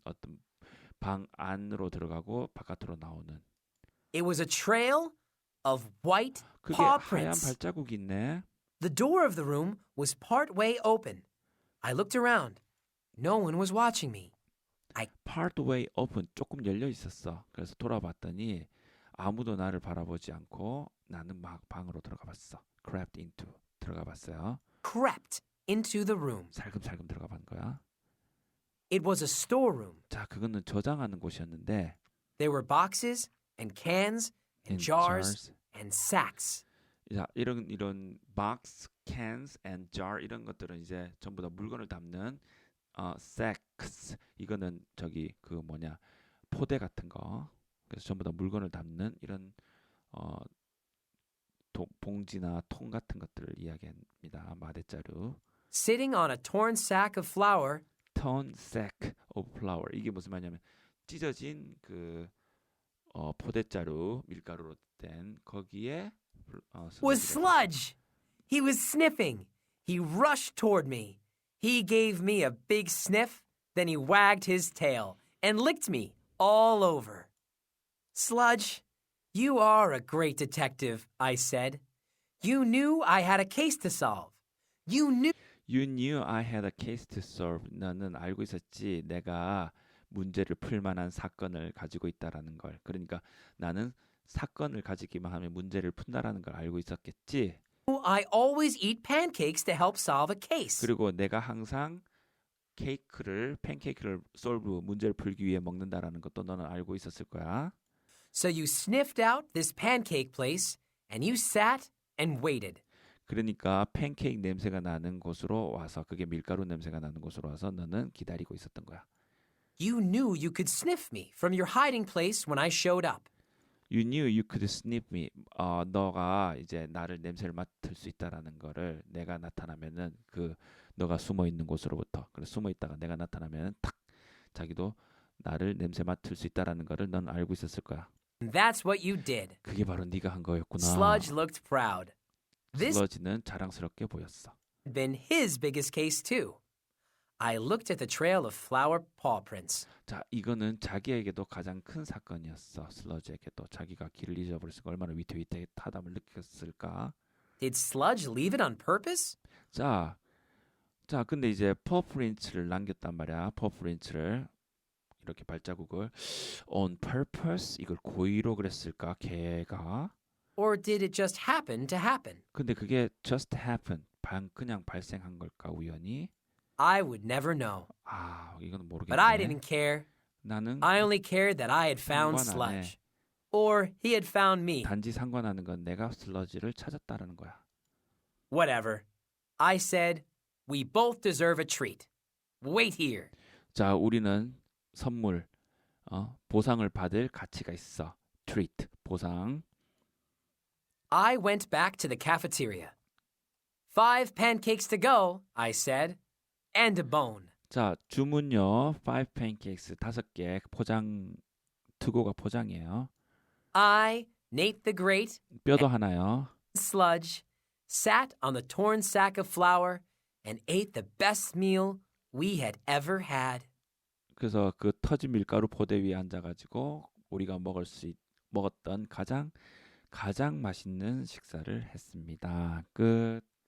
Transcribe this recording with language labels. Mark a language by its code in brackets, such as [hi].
[ko] 어떤 방 안으로 들어가고 바깥으로 나오는. [en] It was a trail of white [ko] 그게 [en] paw [ko] 하얀 [en] prints. [ko] 발자국이 있네. [en] The door of the room was part way open. I looked around. No one was watching me. Part way open. [ko] 조금 열려 있었어. 그래서 돌아봤더니 아무도 나를 바라보지 않고 나는 막 방으로 들어가 봤어. [en] Crept into. [ko] 들어가 봤어요. [en] Crept into the room. [ko] 살금살금 들어가 본 거야. [en] It was a storeroom. [ko] 자, 그거는 저장하는 곳이었는데 [en] There were boxes and cans and jars and sacks. [ko] 자, 이런 box, [en] cans and jar [ko] 이런 것들은 이제 전부 다 물건을 담는 sacks. 이거는 저기 그 뭐냐 포대 같은 거. 그래서 전부 다 물건을 담는 이런 봉지나 통 같은 것들을 이야기합니다. 마대자루. [en] Sitting on a torn sack of flour Torn sack of flour. [ko] 이게 무슨 말이냐면 찢어진 그 포대자루 밀가루로 된 거기에 [en] was [ko] 슬러지가 [en] sludge. He was sniffing. He rushed toward me. He gave me a big sniff, then he wagged his tail and licked me all over. Sludge, you are a great detective, I said. You knew I had a case to solve. You knew. You knew I had a case to solve. [ko] 너는 알고 있었지. 내가 문제를 풀 만한 사건을 가지고 있다라는 걸. 그러니까 나는 사건을 가지기만 하면 문제를 푼다라는 걸 알고 있었겠지. [en] I always eat pancakes to help solve a case. [ko] 그리고 내가 항상 팬케이크를 solve 문제를 풀기 위해 먹는다라는 것도 너는 알고 있었을 거야. [en] So you sniffed out this pancake place and you sat and waited. [ko] 그러니까 팬케이크 냄새가 나는 곳으로 와서 그게 밀가루 냄새가 나는 곳으로 와서 너는 기다리고 있었던 거야. [en] You knew you could sniff me from your hiding place when I showed up. You knew you could sniff me. [ko] 너가 이제 나를 냄새를 맡을 수 있다라는 거를 내가 나타나면은 너가 숨어 있는 곳으로부터 그래 숨어 있다가 내가 나타나면은 탁 자기도 나를 냄새 맡을 수 있다라는 거를 넌 알고 있었을 거야. [en] That's what you did. [ko] 그게 바로 네가 한 거였구나. [en] Sludge looked proud. This [ko] 슬러지는 자랑스럽게 보였어. [en] had been his biggest case too. I looked at the trail of flour paw prints. [ko] 자, 이거는 자기에게도 가장 큰 사건이었어. 슬러지에게도 자기가 길을 잊어버렸으니까 얼마나 위태위태하담을 느꼈을까. [en] Did Sludge leave it on purpose? [ko] 자, 근데 이제 퍼프린츠를 남겼단 말이야. 퍼프린츠를 이렇게 발자국을 [en] on purpose [ko] 이걸 고의로 그랬을까? 걔가. [en] Or did it just happen to happen? [ko] 근데 그게 [en] just happen [ko] 그냥 발생한 걸까 우연히? [en] I would never know. [ko] 이거는 [en] But I didn't care. [ko] 나는 [en] I only cared that I had found [ko] 상관 안 해. [en] Sludge. Or he had found me. [ko] 단지 상관하는 건 내가 슬러지를 찾았다라는 거야. [en] Whatever. I said, we both deserve a treat. Wait here. [ko] 자, 우리는 선물, 보상을 받을 가치가 있어. treat, 보상. [en] I went back to the cafeteria. 5 pancakes to go, I said, and a bone. [ko] 자, 주문요. [en] 5 pancakes, [ko] 5개 포장, 투고가 포장이에요. [en] I, Nate the Great, [ko] 뼈도 하나요. [en] Sludge, sat on the torn sack of flour and ate the best meal we had ever had. [ko] 그래서 그 터진 밀가루 포대 위에 앉아가지고 우리가 먹었던 가장 맛있는 식사를 했습니다. 끝.